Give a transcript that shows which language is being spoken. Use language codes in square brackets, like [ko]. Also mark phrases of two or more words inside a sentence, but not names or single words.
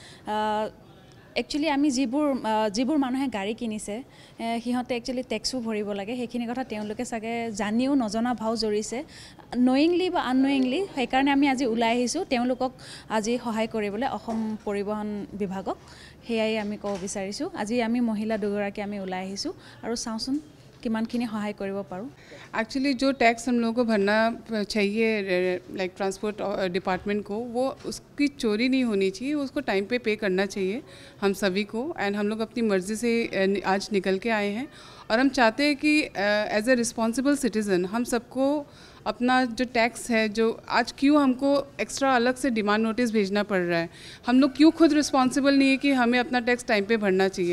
[as] একচুৱেলি আমি যিবোৰ মানুহে গাড়ী কিনিছে সিহঁতে একচুৱেলি টেক্সো ভৰিব লাগে, সেইখিনি কথা তেওঁলোকে চাগে জানিও নজনা ভাও জৰিছে নয়িংলি বা আননয়িংলি। সেইকাৰণে আমি আজি ওলাই আহিছোঁ তেওঁলোকক আজি সহায় কৰিবলৈ, অসম পৰিবহণ বিভাগক। সেয়াই আমি ক'ব বিচাৰিছোঁ। আজি আমি মহিলা দুগৰাকী আমি ওলাই আহিছোঁ আৰু চাওঁচোন কিমানখিনি সহায় কৰিব পাৰো। [hi] एक्चुअली जो टैक्स हम लोगों को भरना चाहिए लाइक [en] transport department [hi] को, वो उसकी चोरी नहीं होनी चाहिए, उसको टाइम पे करना चाहिए हम सभी को। एंड हम लोग अपनी मर्ज़ी से आज निकल के आए हैं और हम चाहते हैं कि [en] as a responsible citizen [hi] हम सबको अपना जो टैक्स है, जो आज क्यों हमको एक्स्ट्रा अलग से [en] demand notice [hi] भेजना पड़ रहा है, हम लोग क्यों खुद रिस्पॉन्सिबल नहीं है कि हमें अपना टैक्स टाइम पे भरना चाहिए।